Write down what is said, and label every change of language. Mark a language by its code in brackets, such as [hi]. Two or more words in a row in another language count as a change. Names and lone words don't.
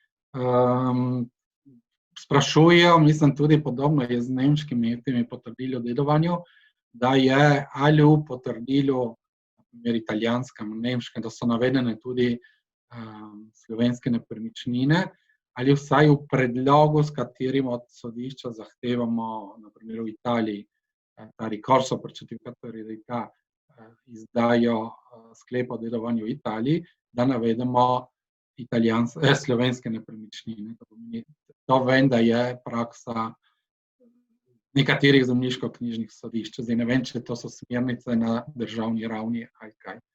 [sl] Sprašujejo, mislim tudi podobno je z nemškimi potrdili o dedovanju, da je ali v potrdilu italijanskem, nemškem, da so navedene tudi slovenske nepremičnine, ali vsaj v predlogu, s katerim od sodišča zahtevamo, na primer v Italiji, ta [it] ricorso per certificato di eredità, [sl] izdajo sklep o dedovanju v Italiji, da navedemo slovenske nepremičnine. To vem, da je praksa nekaterih zemljiško-knjižnih sodišč. Zdaj ne vem, če to so smernice na državni ravni ali kaj.